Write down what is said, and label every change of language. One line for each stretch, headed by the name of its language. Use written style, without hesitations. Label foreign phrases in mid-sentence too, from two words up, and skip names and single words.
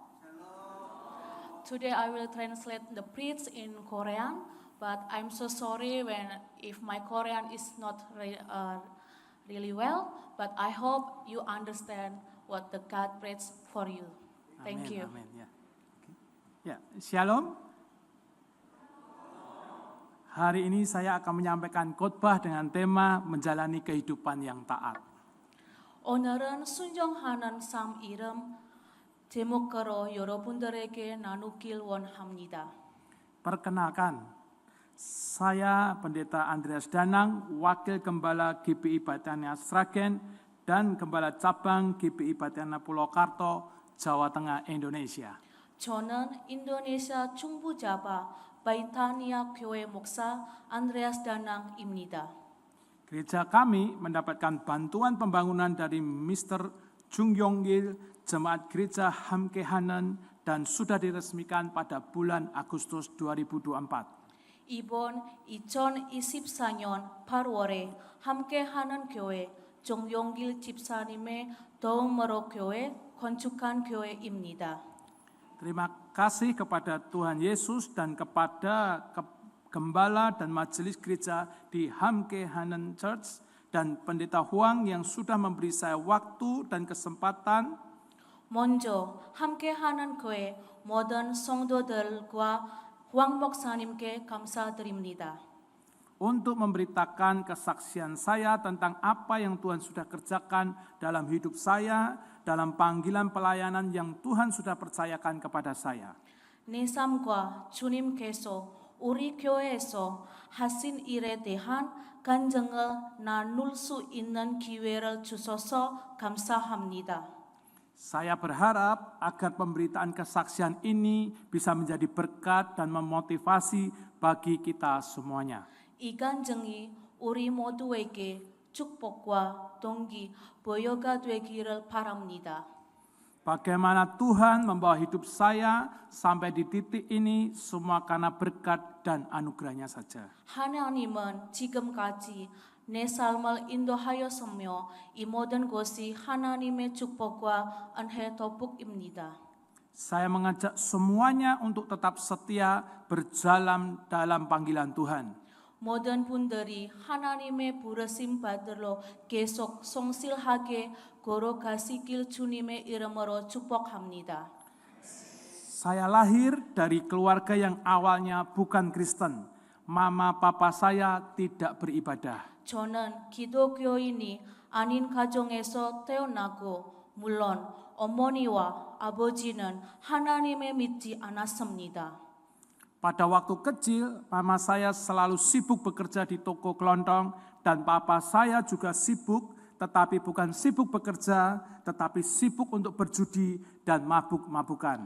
English: Today I will translate the preach in Korean, but I'm so sorry if my Korean is not really well, but I hope you understand what the God prays for you. Thank you.
Indonesian: Amin. Ya. Ya, Shalom. Hari ini saya akan menyampaikan khotbah dengan tema menjalani kehidupan yang taat.
Korean: 오늘은 순종하는 삶 이름 제목으로 여러분들에게 나누길 원합니다.
Indonesian: Perkenalkan, saya Pendeta Andreas Danang, Wakil Gembala GPI Batania Sragen dan Gembala Cabang GPI Batania Purwokerto, Jawa Tengah, Indonesia.
Korean: 저는 인도네시아 중부자바 바이타니아 교회 목사 안드레아스 다낭입니다.
Indonesian: Gereja kami mendapatkan bantuan pembangunan dari Mr. Jung Yong-il, Jemaat Gereja Hamkehanen, dan sudah diresmikan pada bulan Agustus 2024.
Korean: 이번 2024년 8월에 함께하는 교회 정용길 집사님의 도움으로 교회 건축한 교회입니다.
Indonesian: Terima kasih kepada Tuhan Yesus dan kepada Gembala dan Majelis Gereja di Hamkehanen Church dan Pendeta Huang yang sudah memberi saya waktu dan kesempatan
Korean: 먼저 함께하는 교회 모든 성도들과 황 목사님께 감사드립니다.
Indonesian: untuk memberitakan kesaksian saya tentang apa yang Tuhan sudah kerjakan dalam hidup saya, dalam panggilan pelayanan yang Tuhan sudah percayakan kepada saya.
Korean: 내 삶과 주님께서 우리 교회에서 하신 일에 대한 간증을 나눌 수 있는 기회를 주셔서 감사합니다.
Indonesian: Saya berharap agar pemberitaan kesaksian ini bisa menjadi berkat dan memotivasi bagi kita semuanya.
Korean: 이 간증이 우리 모두에게 축복과 동기, 보여가 되기를 바랍니다.
Indonesian: Bagaimana Tuhan membawa hidup saya sampai di titik ini semua karena berkat dan anugerahnya saja.
Korean: 하나님은 지금까지 내 삶을 인도하였으며 이 모든 것이 하나님의 축복과 은혜 덕분입니다.
Indonesian: Saya mengajak semuanya untuk tetap setia berjalan dalam panggilan Tuhan.
Korean: 모든 분들이 하나님의 부르심 받들러 계속 성실하게 걸어가시길 주님의 이름으로 축복합니다.
Indonesian: Saya lahir dari keluarga yang awalnya bukan Kristen. Mama papa saya tidak beribadah.
Korean: 저는 기독교인이 아닌 가정에서 태어나고 물론 어머니와 아버지는 하나님을 믿지 않았습니다.
Indonesian: Pada waktu kecil, mama saya selalu sibuk bekerja di toko kelontong dan papa saya juga sibuk, tetapi bukan sibuk bekerja, tetapi sibuk untuk berjudi dan mabuk-mabukan.